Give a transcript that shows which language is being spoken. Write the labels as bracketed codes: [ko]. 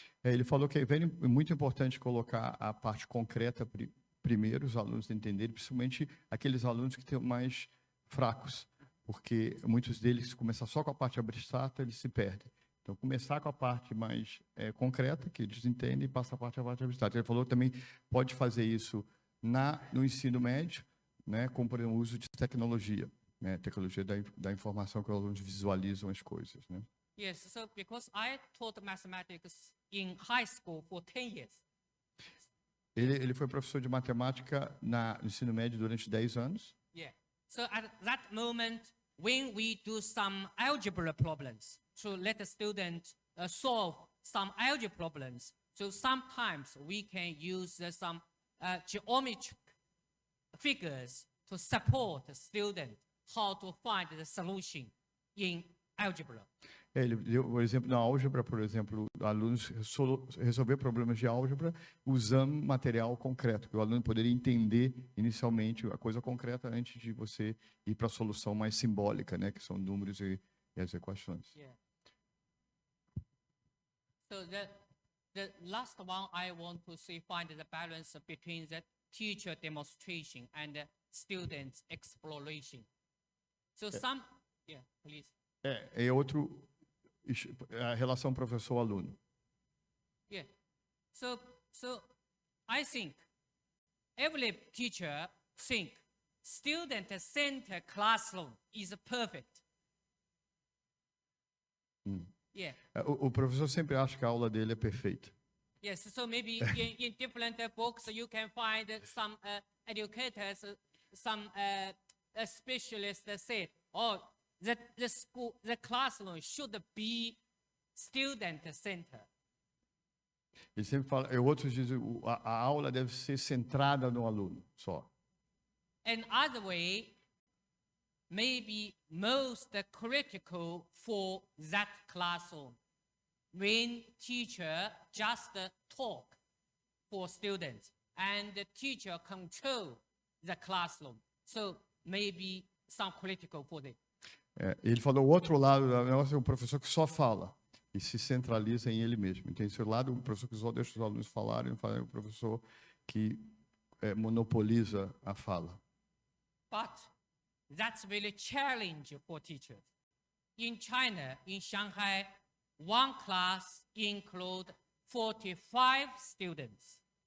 [pt] Ele falou que é muito importante colocar a parte concreta primeiro, os alunos entenderem, principalmente aqueles alunos que estão mais fracos, porque muitos deles, se começar só com a parte abstrata, eles se perdem. Então, começar com a parte mais concreta, que eles entendem, e passar a parte abstrata. Ele falou que também pode fazer isso no ensino médio, né, como, por exemplo, o uso de tecnologia, né, tecnologia da informação, que os alunos visualizam as coisas, né? [en] Yes, so because I taught mathematics in high school for 10 years. [pt] Ele foi professor de matemática no ensino médio durante 10 anos. [en] Yeah. So at that moment, when we do some algebra problems, to let the student solve some algebra problems, so sometimes we can use some geometric figures to support the student how to find the solution in algebra. [pt] Ele deu, por exemplo, na álgebra, por exemplo, alunos resolver problemas de álgebra usando material concreto, que o aluno poderia entender inicialmente a coisa concreta antes de você ir para a solução mais simbólica, né, que são números e as equações. [en] Yeah. So the last one I want to see find the balance between the teacher demonstration and the students exploration. So please. [pt] É outro a relação professor-aluno. [en] Yeah. So I think every teacher think student-centered classroom is perfect. Yeah. [pt] O professor sempre acha que a aula dele é perfeita. [en] Yes, so maybe in different books you can find some educators, some specialists that say, that the classroom should be student-centered. [pt] Ele sempre fala, outros dizem, a aula deve ser centrada no aluno só. [en] Another way, maybe most critical for that classroom, when teacher just talk for students and the teacher control the classroom. So maybe some critical for them. [pt] Ele falou, o outro lado do negócio é o professor que só fala e se centraliza em ele mesmo. Tem esse lado, o professor que só deixa os alunos falarem, o professor que monopoliza a fala. [en] But that's really challenge for teachers. In China, in Shanghai, one class include 45 students.